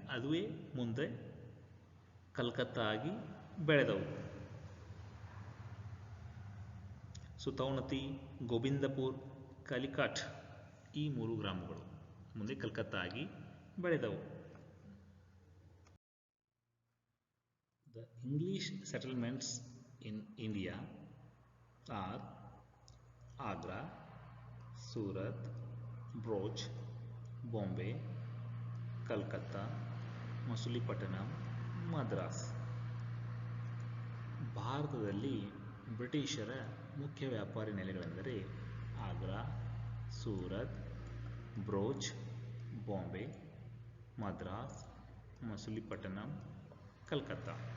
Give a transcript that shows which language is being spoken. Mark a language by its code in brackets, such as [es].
[kn] ಅದುವೇ ಮುಂದೆ ಕಲ್ಕತ್ತಾ ಆಗಿ ಬೆಳೆದವು. ಸುತೌನತಿ, ಗೋವಿಂದಪುರ್, ಕಾಲಿಕಟ್ ಈ 3 ಗ್ರಾಮಗಳು ಮುಂದೆ ಕಲ್ಕತ್ತಾ ಆಗಿ ಬೆಳೆದವು. [en] The English settlements in India are Agra, Surat, Broach, Bombay, Calcutta, Masulipatnam, Madras. [kn] ಭಾರತದಲ್ಲಿ ಬ್ರಿಟಿಷರ ಮುಖ್ಯ ವ್ಯಾಪಾರಿ ನೆಲೆಗಳೆಂದರೆ ಆಗ್ರಾ, ಸೂರತ್, ಬ್ರೋಚ್, ಬಾಂಬೆ, ಮದ್ರಾಸ್, ಮಸುಲಿಪಟ್ಟಣಂ, ಕಲ್ಕತ್ತಾ.